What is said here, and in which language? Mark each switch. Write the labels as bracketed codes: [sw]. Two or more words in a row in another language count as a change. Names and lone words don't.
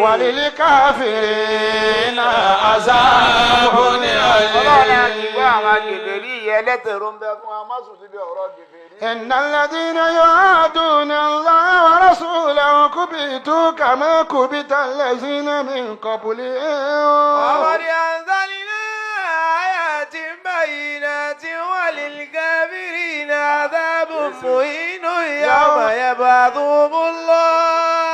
[ar] وللكافرين عذاب ọlọ́run أليم. [yo] àti ìwé àwọn agbègbèrí yìí ẹlẹ́tẹ̀ẹ́rọ ń bẹ fún wa má sùn síbi ọ̀rọ̀ gbègbèrí. [ar] إن الذين يعادون الله ورسوله كبتوا كما كبت الذين من قبلهم. وقد أنزلنا آيات بينات وللكافرين عذاب مهين يوم يبعثهم الله